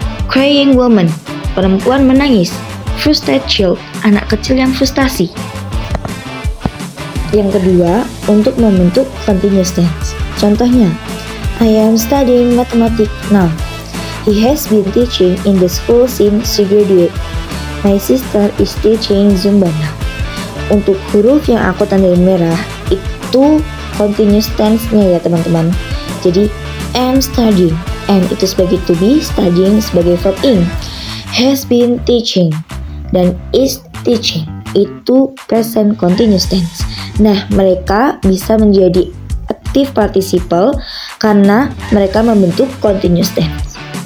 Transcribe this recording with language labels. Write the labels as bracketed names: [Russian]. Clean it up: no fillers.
[English] Crying woman, [Indonesian] perempuan menangis. [English] Frustrated child, [Indonesian] anak kecil yang frustasi. Yang kedua, untuk membentuk continuous tense. [English] Contohnya, I am studying mathematics now. He has been teaching in the school since she graduated. My sister is teaching Zumba now. [Indonesian] Untuk huruf yang aku tandain merah, itu continuous tense-nya ya teman-teman. Jadi, am studying. Am itu sebagai to be, studying sebagai verb ing. [English] Has been teaching dan is teaching itu present continuous tense. [Indonesian] Nah, mereka bisa menjadi active participle karena mereka membentuk continuous tense.